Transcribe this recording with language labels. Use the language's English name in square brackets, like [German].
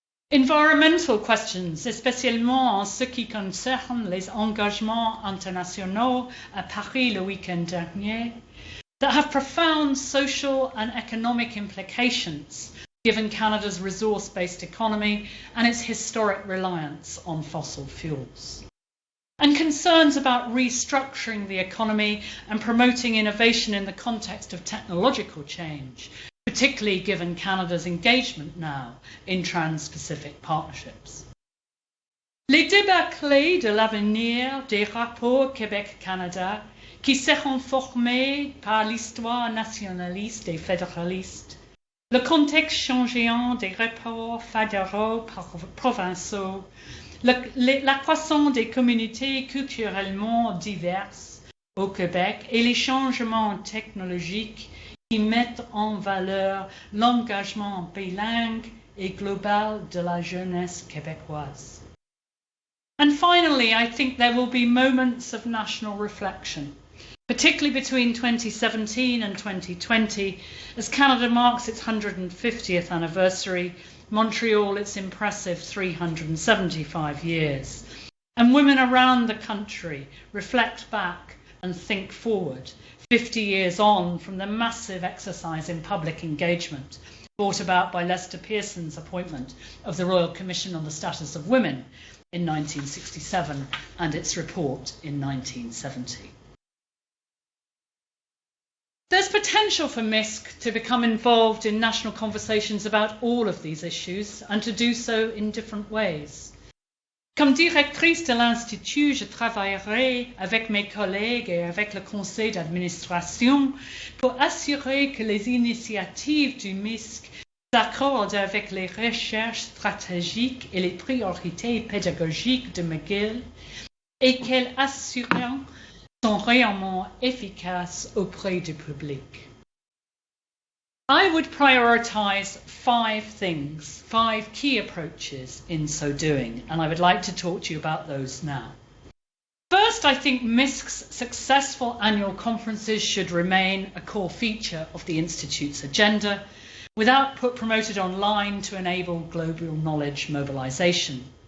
[English] Environmental questions, [French] especiellement en ce qui concerne les engagements internationaux à Paris le week-end dernier, [English] that have profound social and economic implications given Canada's resource-based economy and its historic reliance on fossil fuels. And concerns about restructuring the economy and promoting innovation in the context of technological change, particularly given Canada's engagement now in trans-Pacific partnerships. [French] Les débats clés de l'avenir des rapports Québec-Canada qui seront formés par l'histoire nationaliste et fédéraliste, le contexte changeant des rapports fédéraux provinciaux, la croissance des communautés culturellement diverses, au Québec et les changements technologiques qui mettent en valeur l'engagement bilingue et global de la jeunesse québécoise. [English] And finally, I think there will be moments of national reflection, particularly between 2017 and 2020, as Canada marks its 150th anniversary, Montreal its impressive 375 years. And women around the country reflect back and think forward, 50 years on from the massive exercise in public engagement brought about by Lester Pearson's appointment of the Royal Commission on the Status of Women in 1967 and its report in 1970. There's potential for MISC to become involved in national conversations about all of these issues and to do so in different ways. [French] Comme directrice de l'Institut, je travaillerai avec mes collègues et avec le conseil d'administration pour assurer que les initiatives du MISC s'accordent avec les recherches stratégiques et les priorités pédagogiques de McGill et qu'elles assurent sont réellement efficaces auprès du public. [English] I would prioritise 5 things, 5 key approaches in so doing, and I would like to talk to you about those now. First, I think MISC's successful annual conferences should remain a core feature of the Institute's agenda, with output promoted online to enable global knowledge mobilisation.